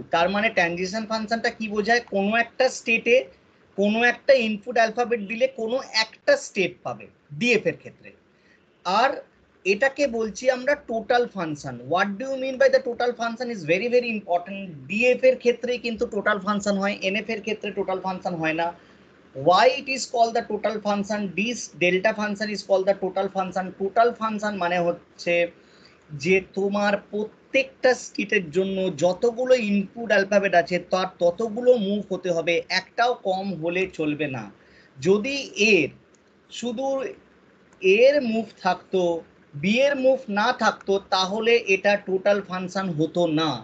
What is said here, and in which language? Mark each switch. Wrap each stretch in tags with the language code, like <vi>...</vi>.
<bn>তার মানে ট্রানজিশন ফাংশনটা কি বোঝায়? কোনো একটা স্টেটে কোনো একটা ইনপুট অ্যালফাবেট দিলে কোনো একটা স্টেট পাবে ডিএফ এর ক্ষেত্রে। আর এটাকে বলছি আমরা total function.</bn> <en>What do you mean by the total function is very very important.</en> <bn>DF এর ক্ষেত্রেই কিন্তু টোটাল ফাংশন হয়, এনএফ এর ক্ষেত্রে টোটাল ফাংশন হয় না।</bn> <en>why it is called the total function? This delta function is called the total function.</en> <bn>total function মানে হচ্ছে যে তোমার প্রত্যেকটা স্টেটের জন্য যতগুলো ইনপুট অ্যালফাবেট আছে তার ততগুলো মুভ হতে হবে, একটাও কম হলে চলবে না। যদি এর শুধু এর মুভ থাকতো, বি এর মুভ না থাকতো, তাহলে এটা টোটাল ফাংশন হতো না।</bn>